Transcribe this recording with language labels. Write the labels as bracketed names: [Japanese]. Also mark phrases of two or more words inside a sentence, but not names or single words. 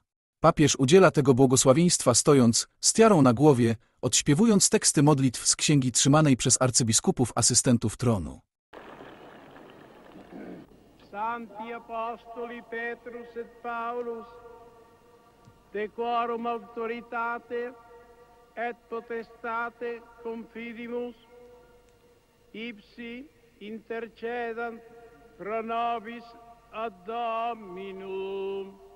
[Polish] Papież udziela tego błogosławieństwa stojąc, z tiarą na głowie, odśpiewując teksty modlitw z księgi trzymanej przez arcybiskupów asystentów tronu. [Latin] Santi Apostoli Petrus et Paulus, de quorum auctoritate et potestate confidimus, ipsi intercedant pro nobis ad Dominum.